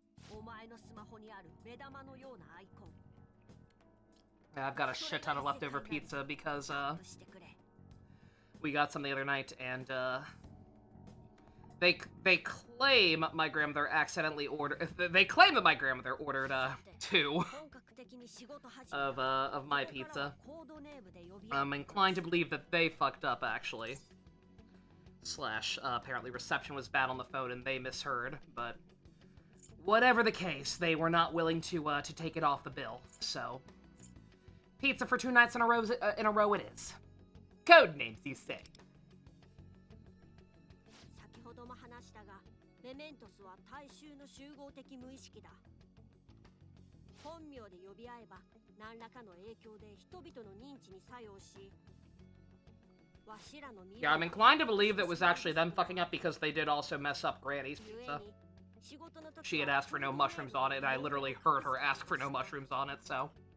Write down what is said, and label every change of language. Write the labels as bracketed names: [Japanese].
[Japanese] お前のスマホにある目玉のようなアイコン。 [English] I've got a shit ton of leftover pizza because, we got some the other night, and, they claim my grandmother accidentally ordered, they claim that my grandmother ordered, 2 of my pizza. I'm inclined to believe that they fucked up, actually. / apparently reception was bad on the phone and they misheard, but whatever the case, they were not willing to take it off the bill, so pizza for 2 nights in a row it is. Code names, you say. [Japanese] 先ほども話したが、メメントスは大衆の集合的無意識だ。本名で呼び合えば、何らかの影響で人々の認知に作用し、 [English] Yeah, I'm inclined to believe that was actually them fucking up because they did also mess up Granny's pizza. She had asked for no mushrooms on it, and I literally heard her ask for no mushrooms on it, so.